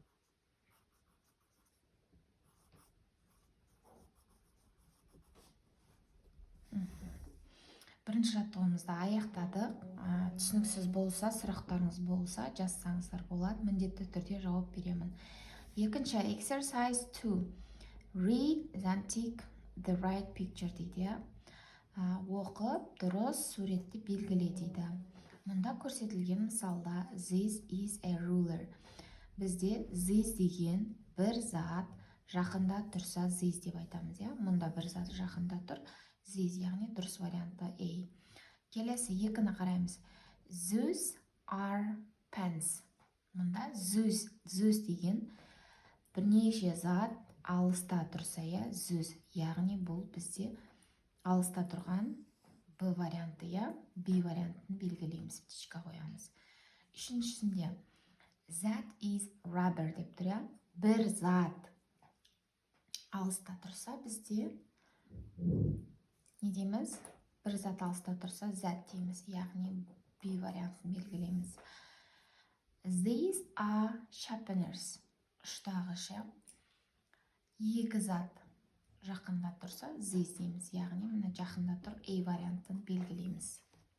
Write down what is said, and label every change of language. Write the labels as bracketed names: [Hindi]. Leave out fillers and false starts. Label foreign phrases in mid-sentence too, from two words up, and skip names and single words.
[Kazakh] Бірінші жаттығуымызды аяқтадық. Түсініксіз болса, сұрақтарыңыз болса, жазсаңыздар болады. Міндетті түрде жауап беремін. Екінші exercise 2. [English] Read then tick the right picture дейді. [Kazakh] Оқып, дұрыс суретті белгіле дейді. Мұнда көрсетілген мысалда [English] this is a ruler. [Kazakh] Бізде this деген бір зат жақында тұрса this деп айтамыз, я? Мұнда бір зат жақында тұр. This, яғни дұрыс варианты A. Келесі 2-ні қараймыз. [English] Those are pens. [Kazakh] Мұнда those деген бірнеше зат алыста тұрса, я? Those, яғни бұл бізде алыста тұрған B варианты, я? B вариантын белгілейміз, птичка қоямыз. Үшіншісінде [English] that is rubber [Kazakh] деп тұр, я? Бір зат алыста тұрса бізде не дейміз? Бір зат алыста тұрса that дейміз, яғни B вариантын белгілейміз. [English] These are sharpeners. [Kazakh] Ұштағыш, я? Екі зат жақында тұрса this дейміз, яғни мына жақында тұр A вариантын белгілейміз.